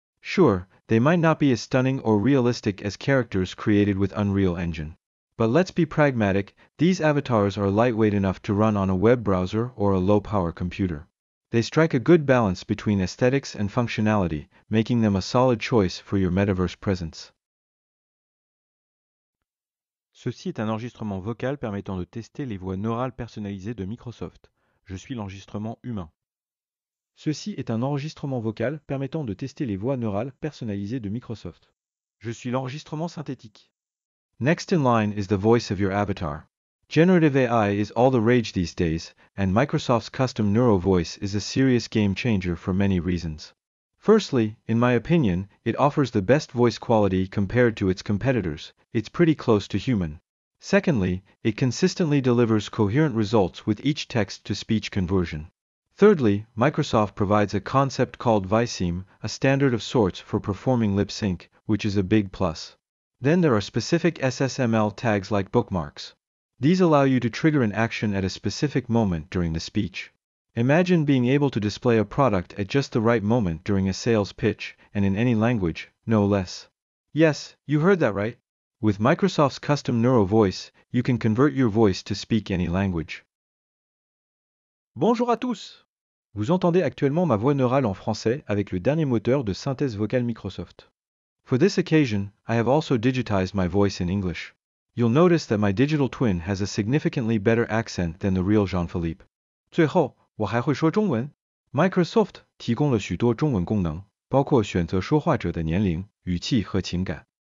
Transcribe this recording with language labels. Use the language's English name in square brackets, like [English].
[English] Sure, they might not be as stunning or realistic as characters created with Unreal Engine. But let's be pragmatic, these avatars are lightweight enough to run on a web browser or a low-power computer. They strike a good balance between aesthetics and functionality, making them a solid choice for your metaverse presence. [French] Ceci est un enregistrement vocal permettant de tester les voix neurales personnalisées de Microsoft. Je suis l'enregistrement humain. Ceci est un enregistrement vocal permettant de tester les voix neurales personnalisées de Microsoft. Je suis l'enregistrement synthétique. [English] Next in line is the voice of your avatar. Generative AI is all the rage these days, and Microsoft's custom Neuro voice is a serious game changer for many reasons. Firstly, in my opinion, it offers the best voice quality compared to its competitors. It's pretty close to human. Secondly, it consistently delivers coherent results with each text-to-speech conversion. Thirdly, Microsoft provides a concept called ViSeam, a standard of sorts for performing lip sync, which is a big plus. Then there are specific SSML tags like bookmarks. These allow you to trigger an action at a specific moment during the speech. Imagine being able to display a product at just the right moment during a sales pitch, and in any language, no less. Yes, you heard that right. With Microsoft's custom Neuro voice, you can convert your voice to speak any language. [French] Bonjour à tous! Vous entendez actuellement ma voix neurale en français avec le dernier moteur de synthèse vocale Microsoft. [English] For this occasion, I have also digitized my voice in English. You'll notice that my digital twin has a significantly better accent than the real Jean-Philippe. [Chinese] 最后，我还会说中文。Microsoft 提供了许多中文功能，包括选择说话者的年龄、语气和情感。